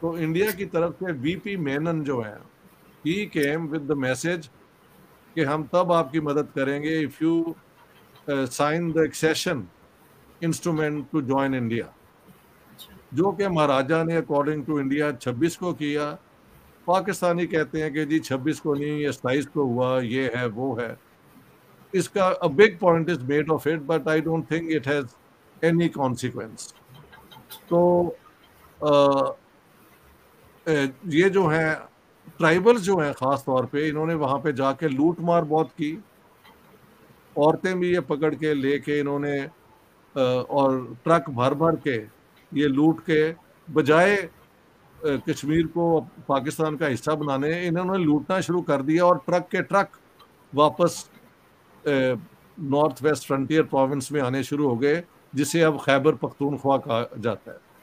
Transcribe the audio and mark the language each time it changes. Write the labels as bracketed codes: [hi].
[hi] तो इंडिया की तरफ से वीपी मेनन जो है, [en] he came with the message [hi] कि हम तब आपकी मदद करेंगे [en] if you sign the accession instrument to join India, [hi] जो कि महाराजा ने [en] according to India [hi] 26 को किया। पाकिस्तानी कहते हैं कि जी 26 को नहीं, ये 27 को हुआ, ये है वो है। इसका [en] a big point is made of it, but I don't think it has any consequence. [hi] तो ये जो है ट्राइबल्स जो हैं ख़ास तौर पे, इन्होंने वहाँ पे जाके लूट मार बहुत की, औरतें भी ये पकड़ के लेके इन्होंने और ट्रक भर भर के ये लूट के, बजाय कश्मीर को पाकिस्तान का हिस्सा बनाने, इन्होंने लूटना शुरू कर दिया और ट्रक के ट्रक वापस नॉर्थ वेस्ट फ्रंटियर प्रोविंस में आने शुरू हो गए, जिसे अब खैबर पख्तूनख्वा कहा जाता है।